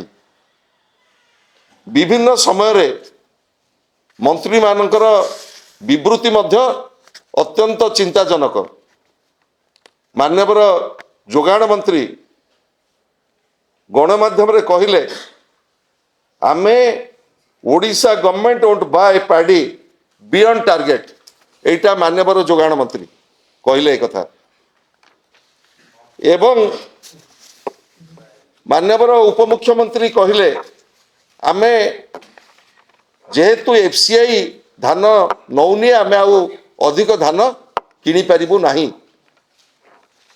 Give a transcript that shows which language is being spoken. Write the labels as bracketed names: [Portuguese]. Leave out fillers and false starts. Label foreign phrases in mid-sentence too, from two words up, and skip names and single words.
[Odia] ବିଭିନ୍ନ ସମୟ ରେ ମନ୍ତ୍ରୀ ମାନଙ୍କର ବିବୃତ୍ତି ମଧ୍ୟ ଅତ୍ୟନ୍ତ ଚିନ୍ତାଜନକ ମାନ୍ୟବର ଯୋଗାଣ ମନ୍ତ୍ରୀ ଗଣମାଧ୍ୟମ ରେ କହିଲେ ଆମେ [English] Odisha government won't buy paddy beyond target [Odia] ଏଟା ମାନ୍ୟବର ଯୋଗାଣ ମନ୍ତ୍ରୀ କହିଲେ ଏକ କଥା ଏବଂ ମାନ୍ୟବର ଉପମୁଖ୍ୟମନ୍ତ୍ରୀ କହିଲେ ଆମେ ଯେହେତୁ ଏଫସିଆଇ ଧାନ ନେଉନି ଆମେ ଆଉ ଅଧିକ ଧାନ କିଣି ପାରିବୁ ନାହିଁ